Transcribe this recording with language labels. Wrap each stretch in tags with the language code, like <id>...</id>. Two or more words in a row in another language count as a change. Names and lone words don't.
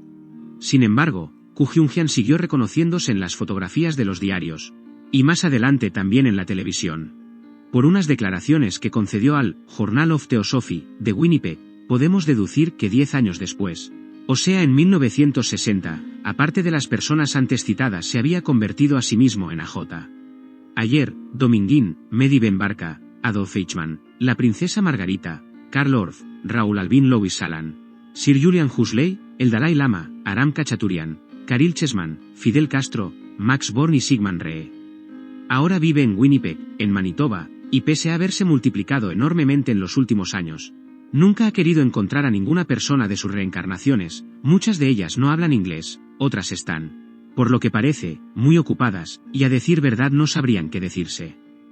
<es>Sin embargo, Ku Hyun-jang siguió reconociéndose en las fotografías de los diarios, y más adelante también en la televisión. Por unas declaraciones que concedió al Journal of Theosophy, de Winnipeg, podemos deducir que 10 años después, o sea en 1960, aparte de las personas antes citadas se había convertido a sí mismo en AJ. Ayer, Dominguín, Mehdi Ben Barka, Adolf Eichmann, la princesa Margarita, Karl Orff, Raúl Albin Louis Salan, Sir Julian Huxley, el Dalai Lama, Aram Khachaturian, Khalil Chessman, Fidel Castro, Max Born y Sigmund Rhee. Ahora vive en Winnipeg, en Manitoba, y pese a haberse multiplicado enormemente en los últimos años, nunca ha querido encontrar a ninguna persona de sus reencarnaciones, muchas de ellas no hablan inglés, otras están, por lo que parece, muy ocupadas, y a decir verdad no sabrían qué decirse.</es>